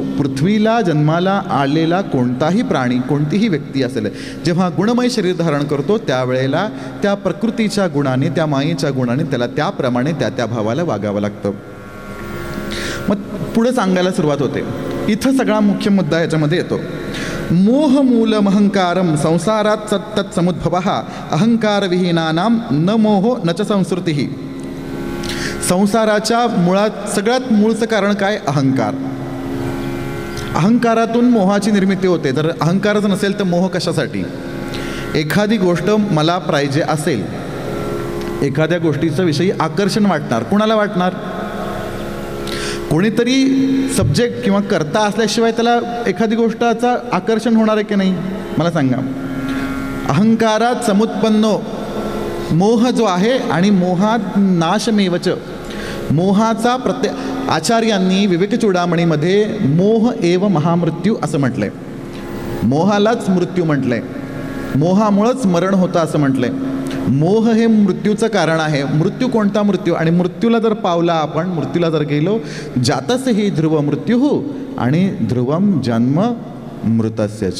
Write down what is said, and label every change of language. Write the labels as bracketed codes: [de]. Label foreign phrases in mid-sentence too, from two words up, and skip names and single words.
[mr] पृथ्वीला जन्माला आलेला कोणताही प्राणी, कोणतीही व्यक्ती असेल, जेव्हा गुणमय शरीर धारण करतो त्यावेळेला त्या प्रकृतीच्या गुणाने, त्या मायेच्या गुणाने त्याला त्याप्रमाणे त्या त्या भावाला वागावं लागतं. मग पुढे सांगायला सुरुवात होते. इथं सगळा मुख्य मुद्दा ह्याच्यामध्ये येतो. [sa] मोहमूलम अहंकारम संसारात सत्तत् समुद्भवः अहंकारविहीनानां न मोहो न च संस्कृती. [mr] संसाराच्या मुळात सगळ्यात मूळचं कारण काय? अहंकार. अहंकारातून मोहाची निर्मिती होते. जर अहंकारच नसेल तर मोह कशासाठी? एखादी गोष्ट मला पाहिजे असेल, एखाद्या गोष्टीचं विषयी आकर्षण वाटणार. कुणाला वाटणार? कोणीतरी सब्जेक्ट किंवा कर्ता असल्याशिवाय त्याला एखादी गोष्टाचा आकर्षण होणार आहे की नाही? मला सांगा. [sa] अहंकारात समुत्पन्नो मोह [mr] जो आहे, आणि [sa] मोहात नाशमेवच. [mr] मोहाचा आचार्यांनी विवेकचूडामणीमध्ये [sa] मोह एव महामृत्यू [mr] असं म्हटलंय. मोहालाच मृत्यू म्हटलंय, मोहामुळंच मरण होतं असं म्हटलंय. मोह हे मृत्यूचं कारण आहे. मृत्यू कोणता मृत्यू? आणि मृत्यूला जर पावला आपण, मृत्यूला जर गेलो, [sa] जातस ही ध्रुव मृत्यू आणि ध्रुवम जन्म मृतस्यच.